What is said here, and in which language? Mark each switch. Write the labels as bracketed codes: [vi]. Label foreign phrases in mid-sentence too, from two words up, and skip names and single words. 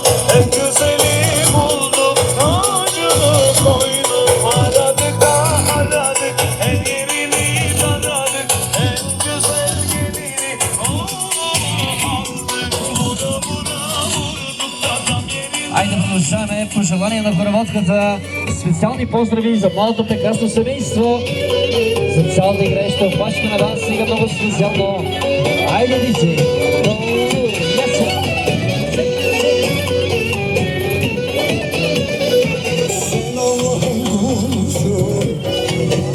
[tr] En güzeli bulduk, tacını koyduk. Aradık, en yerini taradık. En güzel gelini aldık. Buna vurduk adam yerine. [bg] Айде продължаваме пожелания на хороводката. Специални поздрави за малото прекрасно семейство. За цялата играеща опашка на дансинга много специално. Айде, диджей. Яса. [tr] Allah'ın kulusun,